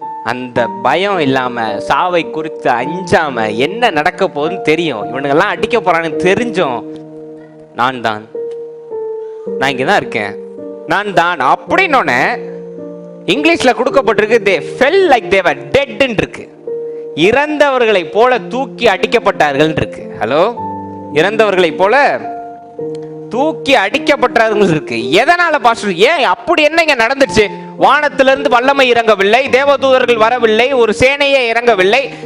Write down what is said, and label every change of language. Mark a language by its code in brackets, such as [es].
[ta] அந்த பயம் இல்லாம, சாவை குறித்து அஞ்சாம, என்ன நடக்க போகுதுன்னு தெரியும், இவனுங்கெல்லாம் அடிக்க போறான்னு தெரிஞ்சும், நான் தான், நான் இங்கதான் இருக்கேன், நான் தான் அப்படின்னு இங்கிலீஷ்ல கொடுக்கப்பட்டிருக்கு. [en] they fell like they were dead [ta] ன்னு இருக்கு. இறந்தவர்களை போல தூக்கி அடிக்கப்பட்டார்கள் இருக்கு. ஹலோ, இறந்தவர்களை போல தூக்கி அடிக்கப்பட்டார்கள் இருக்கு. எதனால பாஸ்டர்? ஏன் அப்படி என்ன இங்க நடந்துச்சு? வானத்திலிருந்து வல்லமை இறங்கவில்லை, தேவதூதர்கள் வரவில்லை, ஒரு சேனையே இறங்கவில்லை.